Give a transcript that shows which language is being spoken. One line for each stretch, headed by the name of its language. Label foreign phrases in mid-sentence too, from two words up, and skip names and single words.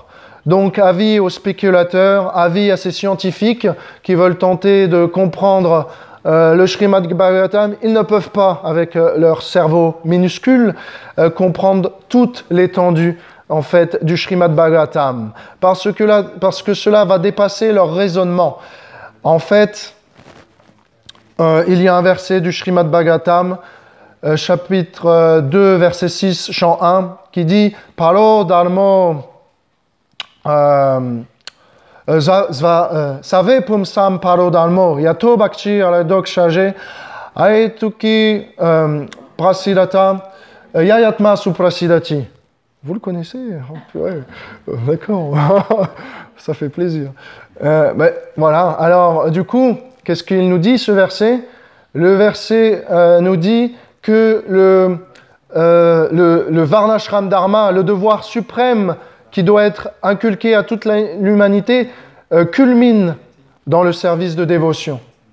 French: Donc, avis aux spéculateurs, avis à ces scientifiques qui veulent tenter de comprendre le Srimad Bhagavatam, ils ne peuvent pas, avec leur cerveau minuscule, comprendre toute l'étendue en fait, du Srimad Bhagavatam, parce que cela va dépasser leur raisonnement. En fait, il y a un verset du Srimad Bhagavatam, chapitre 2, verset 6, chant 1, qui dit «
Sanskrit: पलो धर्मो सवे पुंसम् परो धर्मो यतो भक्ति अलदोक् शजे ऐतुकी प्रसिदत ययात्मा सुप्रसिदति
French: » Vous le connaissez? Ouais, d'accord, ça fait plaisir. Mais voilà, alors du coup, qu'est-ce qu'il nous dit ce verset? Le verset nous dit que le
Sanskrit: वर्णाश्रम धर्म,
French: le devoir suprême qui doit être inculqué à toute l'humanité, culmine dans le service de dévotion.